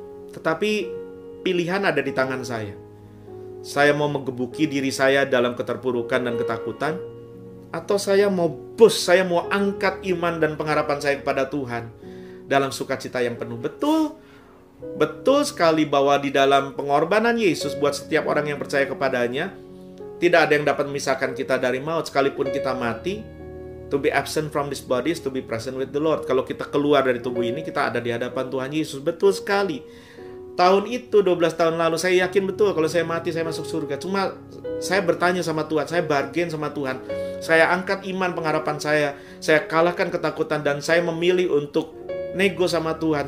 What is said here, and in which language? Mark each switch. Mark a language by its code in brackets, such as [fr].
[id] Tetapi pilihan ada di tangan saya. Saya mau menggebuki diri saya dalam keterpurukan dan ketakutan, atau saya mau saya mau angkat iman dan pengharapan saya kepada Tuhan dalam sukacita yang penuh. Betul sekali bahwa di dalam pengorbanan Yesus buat setiap orang yang percaya kepadanya, tidak ada yang dapat memisahkan kita dari maut. [en] Sekalipun kita mati, to be absent from this body is to be present with the Lord. [id] Kalau kita keluar dari tubuh ini, kita ada di hadapan Tuhan Yesus. Betul sekali. Tahun itu, 12 tahun lalu, saya yakin betul kalau saya mati, saya masuk surga. Cuma saya bertanya sama Tuhan, saya bargain sama Tuhan. Saya angkat iman pengharapan saya kalahkan ketakutan, dan saya memilih untuk nego sama Tuhan.